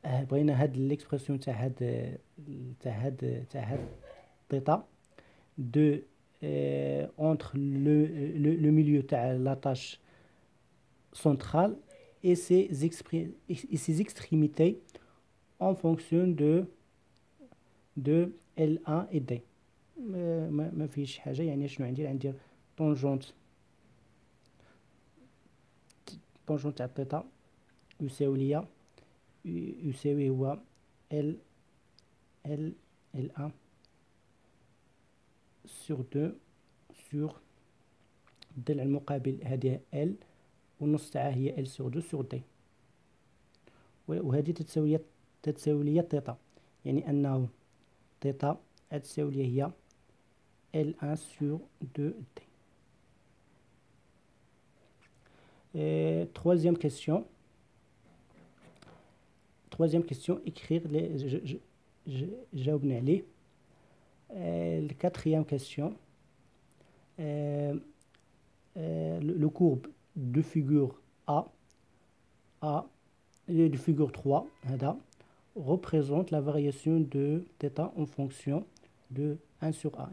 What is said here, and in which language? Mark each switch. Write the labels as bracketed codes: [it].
[ar] بغينا هاد [fr] l'expression [ar] تاع هاد [fr] θ de entre le milieu [ar] تاع [fr] la tâche centrale et ses extrémités en fonction de L1 et D. [ar] ما فيش حاجه. يعني شنو عندي طونجونت تاع الثيتا يساوي هو ال [fr] L1 sur 2 sur [ar] الضلع المقابل هذه L والنص تاعها هي [fr] L sur 2 sur D، [ar] وهذه تتساوي لي تيتا، يعني أنه تيتا تساوي لي هي [fr] L1 sur 2D. Troisième question. Troisième question, écrire les... [ar] جاوبنا عليه. [fr] La quatrième question, le courbe de figure A, de figure 3, représente la variation de θ en fonction de 1 sur A.